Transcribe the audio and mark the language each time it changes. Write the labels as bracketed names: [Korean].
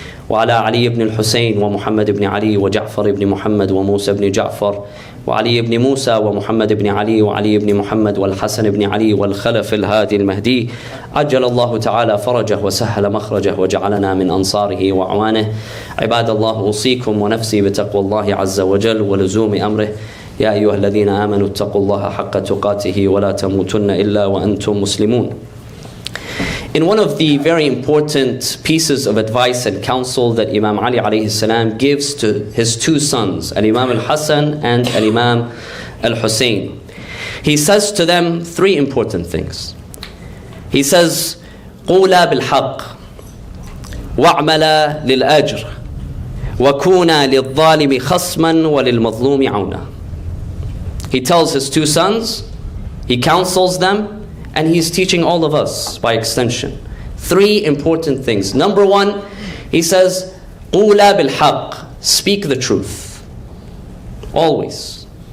[Arabic] وعلى علي بن الحسين ومحمد بن علي وجعفر بن محمد وموسى بن جعفر وعلي بن موسى ومحمد بن علي وعلي بن محمد والحسن بن علي والخلف الهادي المهدي عجل الله تعالى فرجه وسهل مخرجه وجعلنا من أنصاره وأعوانه. عباد الله، أوصيكم ونفسي بتقوى الله عز وجل ولزوم أمره. يا أيها الذين آمنوا اتقوا الله حق تقاته ولا تموتن إلا وأنتم مسلمون. [English] In one of the very important pieces of advice and counsel that Imam Ali alayhi salam gives to his two sons, Al-Imam Al-Hasan and Al-Imam Al-Hussein, he says to them three important things. He says, [Arabic] قُولَا بِالْحَقِّ وَاعْمَلَا لِلْأَجْرِ وَكُونَا لِلظَّالِمِ خَصْمًا وَلِلْمَظْلُومِ عَوْنًا. [English] He tells his two sons, he counsels them, and he's teaching all of us by extension. Three important things. Number one, he says, [Arabic] قُولَا بِالْحَقِّ, [English] speak the truth. Always.